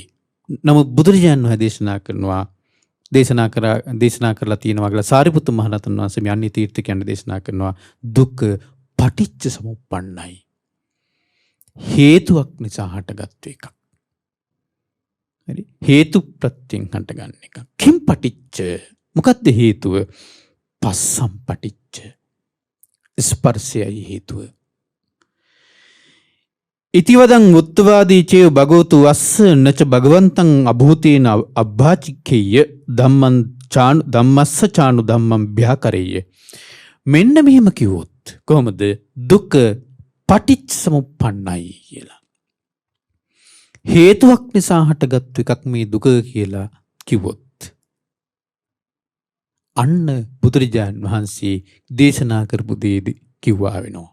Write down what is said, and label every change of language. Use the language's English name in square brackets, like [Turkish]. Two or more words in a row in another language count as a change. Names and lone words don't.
[Sinhala] නමුත් බුදුරජාණන් වහන්සේ දේශනා කරලා තියෙනවා කියලා සාරිපුත්ත මහරහතන් වහන්සේ මේ අන්‍ය තීර්ථකයන් දේශනා කරනවා දුක පටිච්ච සමුප්පන්නයි. හේතුවක් නිසා හටගත් එකක්. හරි? හේතු ප්‍රත්‍යයෙන් හටගන්න එකක්. [Pali] කිම් පටිච්ච [Sinhala] මොකද්ද හේතුව? [Pali] පස්සම් පටිච්ච. [Sinhala] ස්පර්ශයයි හේතුව. [Pali] ඉතිවදං උත්තවාදී චේව භගවතු වස්ස නච භගවන්තං අභූතේන අබ්භාචික්ඛේය ධම්මස්ස චානු ධම්මං භ්‍යාකරේය. [Sinhala] මෙන්න මෙහෙම කිව්වොත් කොහොමද දුක පටිච්ච සමුප්පන්නයි කියලා. හේතුවක් නිසා හටගත්තු එකක් මේ දුක කියලා කිව්වොත් අන්න බුදුරජාණන් වහන්සේ දේශනා කරපු දේ කිව්වා වෙනවා.